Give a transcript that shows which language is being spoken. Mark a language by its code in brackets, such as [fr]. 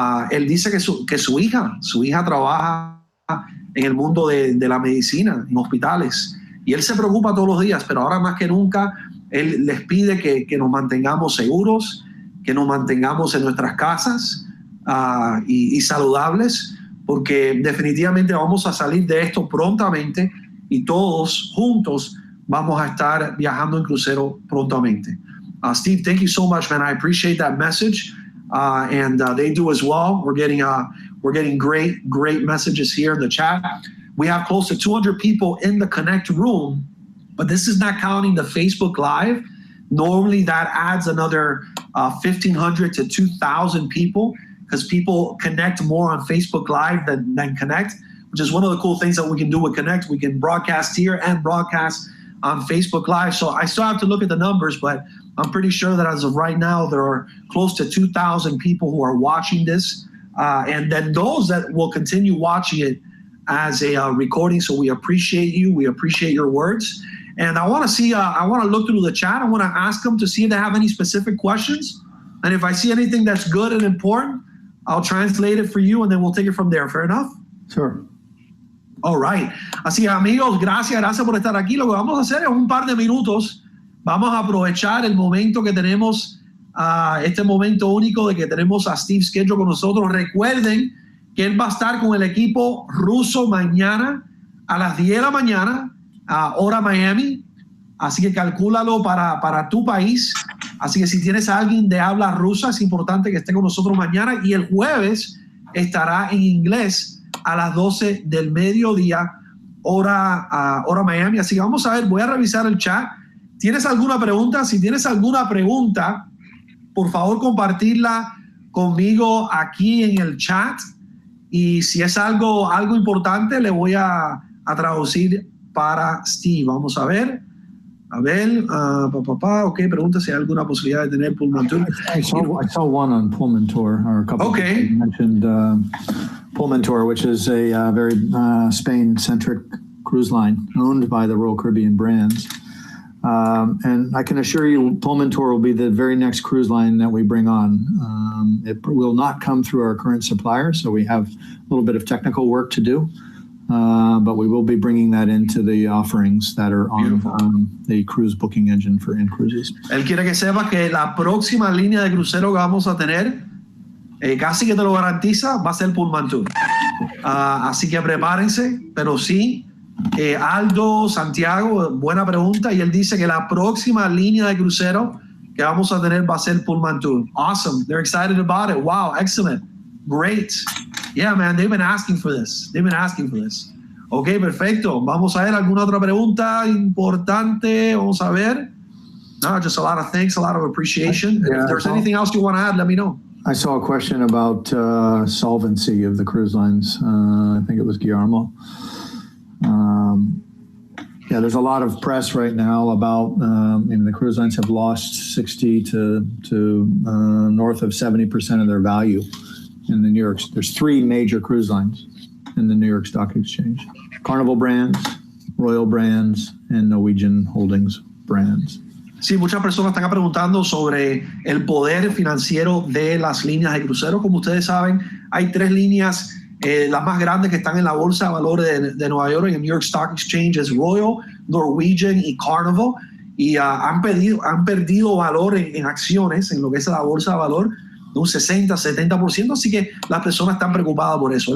[es] Él dice que su hija trabaja en el mundo de la medicina, en hospitales, y él se preocupa todos los días, pero ahora más que nunca él les pide que nos mantengamos seguros, que nos mantengamos en nuestras casas y saludables, porque definitivamente vamos a salir de esto prontamente y todos juntos vamos a estar viajando en crucero prontamente. [en] Steve, thank you so much, man. I appreciate that message, and they do as well. We're getting great messages here in the chat. We have close to 200 people in the Connect room, but this is not counting the Facebook Live. Normally that adds another 1,500 to 2,000 people, because people connect more on Facebook Live than Connect, which is one of the cool things that we can do with Connect. We can broadcast here and broadcast on Facebook Live. So I still have to look at the numbers, but I'm pretty sure that as of right now, there are close to 2,000 people who are watching this. And then those that will continue watching it as a recording. So we appreciate you. We appreciate your words. And I want to look through the chat. I want to ask them to see if they have any specific questions. And if I see anything that's good and important, I'll translate it for you and then we'll take it from there. Fair enough? Sure. All right. [es] Así, amigos, gracias por estar aquí. Lo que vamos a hacer es un par de minutos. Vamos a aprovechar el momento que tenemos, este momento único de que tenemos a Steve Schedule con nosotros. Recuerden que él va a estar con el equipo ruso mañana a las 10 de la mañana, hora Miami. Así que calcúlalo para tu país. Así que si tienes a alguien de habla rusa, es importante que esté con nosotros mañana. Y el jueves estará en inglés a las 12 del mediodía, hora Miami. Así que vamos a ver, voy a revisar el chat. ¿Tienes alguna pregunta? Si tienes alguna pregunta, por favor compartirla conmigo aquí en el chat. Y si es algo importante, le voy a traducir para Steve. Vamos a ver. Ok, pregunta si hay alguna posibilidad de tener Pullman Tour. [en] I saw one on Pullman Tour, or a couple. Okay. You mentioned Pullman Tour, which is a very Spain-centric cruise line owned by the Royal Caribbean brands. And I can assure you, Pullman Tour will be the very next cruise line that we bring on. It will not come through our current supplier, so we have a little bit of technical work to do. But we will be bringing that into the offerings that are on the cruise booking engine for In-Cruises. [es] Él quiere que sepas que la próxima línea de crucero que vamos a tener, casi que te lo garantiza, va a ser Pullman Tour. Así que prepárense, pero sí. Aldo Santiago, buena pregunta, y él dice que la próxima línea de crucero que vamos a tener va a ser Pullman Tour. [en] Awesome, they're excited about it. Wow, excellent, great. Yeah, man, they've been asking for this. [es] Ok, perfecto. Vamos a ver alguna otra pregunta importante. Vamos a ver. [en] No, just a lot of thanks, a lot of appreciation. Yeah, if there's anything else you want to add, let me know. I saw a question about solvency of the cruise lines. I think it was Guillermo. Yeah, there's a lot of press right now about the cruise lines have lost 60 to north of 70% of their value in the New York. There's three major cruise lines in the New York Stock Exchange: Carnival Brands, Royal Brands, and Norwegian Holdings Brands. [es] Sí, muchas personas están preguntando sobre el poder financiero de las líneas de crucero. Como ustedes saben, hay tres líneas. Las más grandes que están en la bolsa de valores de Nueva York, en el New York Stock Exchange, es Royal, Norwegian y Carnival, y han perdido valor en acciones, en lo que es la bolsa de valor, de un 60-70%, así que las personas están preocupadas por eso.